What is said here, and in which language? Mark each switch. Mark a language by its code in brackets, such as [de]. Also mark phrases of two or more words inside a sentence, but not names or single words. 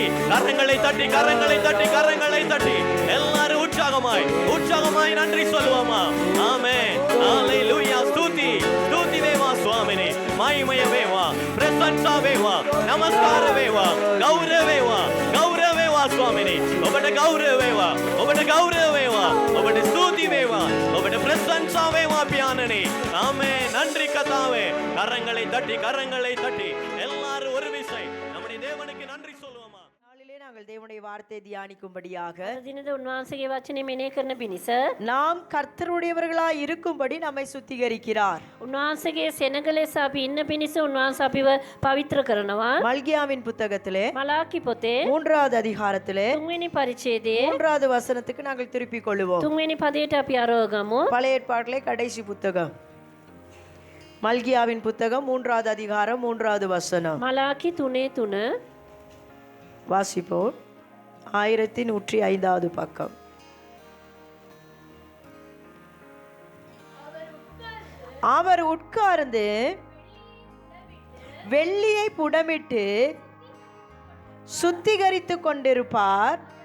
[ta] கரங்களை தட்டி, கரங்களை தட்டி, கரங்களை தட்டி எல்லாரும் உற்சாகமாய், உற்சாகமாய் நன்றி சொல்லுவோமா? ஆமென். ஹalleluya. ஸ்துதி, ஸ்துதி தேவா சுவாமினே. [si] මහිමය වේවා, ප්‍රශංසා වේවා, නමස්කාර වේවා, ගෞරව වේවා, ගෞරව වේවා ස්වාමිනේ. ඔබට ගෞරව වේවා, ඔබට ගෞරව වේවා, ඔබට ස්තුති වේවා, ඔබට ප්‍රශංසා වේවා පියාණනි. [ta] ஆமென். நன்றி கர்த்தாவே. கரங்களை தட்டி, கரங்களை தட்டி எல்லாரும் ஒரு விசை நம்முடைய தேவனுக்கு நன்றி சொல்லுவோமா? நாளிலே நாங்கள் தேவனுடைய வார்த்தை தியானிக்கும்படியாக [si] දිනද උන්වහන්සේගේ වචනේ මෙනෙහි කරන පිණිස [ta] நாம் கர்த்தருடையவர்களாய் இருக்கும்படி நம்மை சுத்திகரிக்கிறார். [si] උන්වහන්සේගේ සෙනග ලෙස අපි ඉන්න පිණිස උන්වහන්සේ අපිව පවිත්‍ර කරනවා. [ta] மல்கியாவின் புத்தகத்திலே [si] මලාකි පොතේ [ta] 3வது அதிகாரத்திலே [si] 3වෙනි පරිච්ඡේදයේ [ta] 3வது வசனத்துக்கு நாங்கள் திருப்பிக் கொள்ளுவோம். [si] 3වෙනි පදයට අපි අරවගමු. [ta] பழைய ஏற்பாட்டிலே கடைசி புத்தகம் மல்கியாவின் புத்தகம் 3வது அதிகாரம் 3வது வசனம். [si] මලාකි 3:3 [ta] வாசிப்போம். 1105வது பக்கம். அவர் உட்கார்ந்து வெள்ளியை புடமிட்டு சுத்திகரித்துக் கொண்டிருப்பார்.